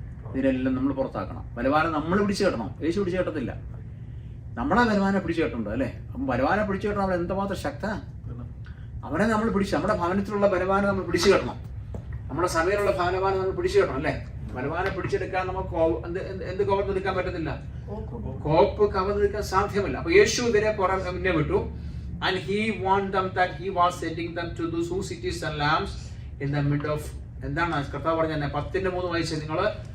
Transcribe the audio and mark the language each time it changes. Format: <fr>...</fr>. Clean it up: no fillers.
<ml>ഇതിനെല്ലാം നമ്മൾ പുറത്താക്കണം. ബലവാനം നമ്മൾ പിടിച്ചു കെട്ടണം. യേശു പിടിച്ചു കെട്ടത്തില്ല, നമ്മളെ ബലവാനെ പിടിച്ചു കെട്ടുന്നുണ്ട്, അല്ലേ? അപ്പം ബലവാനെ പിടിച്ചു കെട്ടണം. അവൻ എന്തുമാത്രം ശക്തനാണ്. അവനെ നമ്മൾ പിടിച്ച്, നമ്മുടെ ഭവനത്തിലുള്ള ബലവാനെ നമ്മൾ പിടിച്ചു കെട്ടണം. നമ്മുടെ സഭയിലുള്ള ബലവാനെ നമ്മൾ പിടിച്ചു കെട്ടണം, അല്ലേ? ബലവാനെ പിടിച്ചെടുക്കാൻ നമുക്ക് എന്ത് കവർന്നെടുക്കാൻ പറ്റത്തില്ല, കോപ്പ് കവർന്നെടുക്കാൻ സാധ്യമല്ല. അപ്പൊ യേശു ഇതിനെ മുന്നേ വിട്ടു.</ml> <en>And he warned them that he was sending them to those whose cities and lands in the mid of.</en> <ml>എന്താണ് കർത്താവ് പറഞ്ഞ 10:3 വായിച്ചത് നിങ്ങള്?</ml>